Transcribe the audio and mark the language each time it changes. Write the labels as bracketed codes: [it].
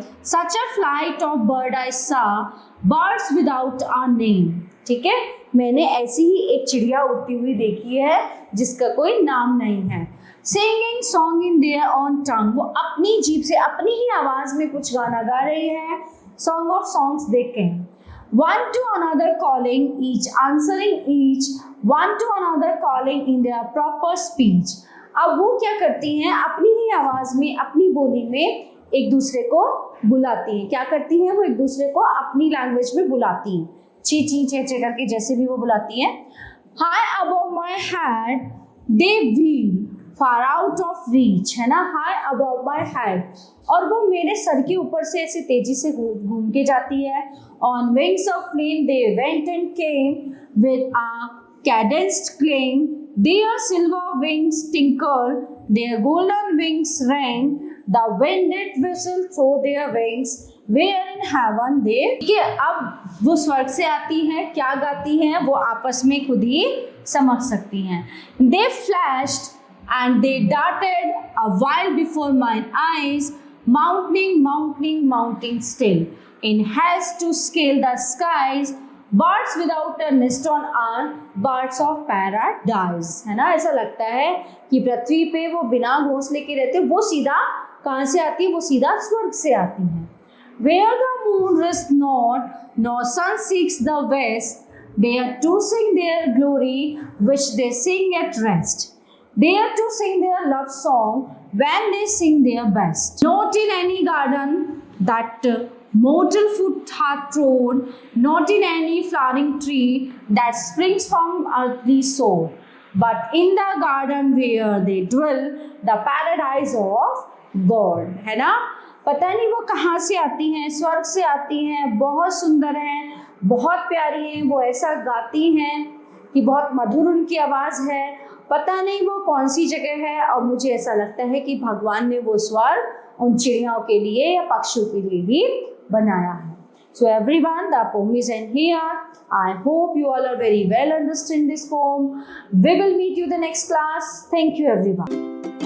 [en] Such a flight of bird I saw, birds without a name. [hi] ठीक है, मैंने ऐसी ही एक चिड़िया उड़ती हुई देखी है जिसका कोई नाम नहीं है. [en] Singing song in their on tongue. [hi] वो अपनी जीभ से अपनी ही आवाज में कुछ गाना गा रही है. [en] Song of Songs देखें. One to another calling, each answering each, one to another calling in their proper speech. [hi] अब वो क्या करती हैं, अपनी ही आवाज में अपनी बोली में एक दूसरे को बुलाती हैं. क्या करती हैं, वो एक दूसरे को अपनी लैंग्वेज में बुलाती हैं. ची ची चे चे करके जैसे भी वो बुलाती हैं. [en] High above my head they wheel, far out of reach [hi] है ना. [en] High above my head, [hi] और वो मेरे सर के ऊपर से ऐसे तेजी से घूम के जाती है. [en] On wings of flame they went and came with a cadenced claim. Their silver wings tinkled, their golden wings rang. The wind did whistle through their wings, where in heaven they. [hi] ठीक है, अब वो स्वर्ग से आती हैं, क्या गाती हैं वो आपस में खुद ही समझ सकती हैं. [en] They flashed and they darted a while before mine eyes, mounting, mounting, mounting still, in haste to scale the skies. Birds without a nest on earth, birds of paradise. [hi] है ना. ऐसा लगता है कि पृथ्वी पे वो बिना घोंसले के रहते. वो सीधा कहाँ से आती है, वो सीधा स्वर्ग से आती है. [en] Where the moon rests not, nor sun seeks the west, they are to sing their glory, which they sing at rest. They are to sing their love song when they sing their best. Not in any garden that mortal foot hath trod, not in any flowering tree that springs from earthly soul, but in the garden where they dwell, the paradise of God. [hi] है ना. पता नहीं वो कहाँ से आती हैं, स्वर्ग से आती हैं. बहुत सुंदर हैं, बहुत प्यारी हैं. वो ऐसा गाती हैं कि बहुत मधुर उनकी आवाज़ है. पता नहीं वो कौन सी जगह है, और मुझे ऐसा लगता है कि भगवान ने वो स्वर्ग उन चिड़ियाओं के लिए या पक्षियों के लिए ही बनाया है. [en] So everyone, the poem is in here. I hope you all are very well understand this poem. We will meet you the next class. Thank you everyone.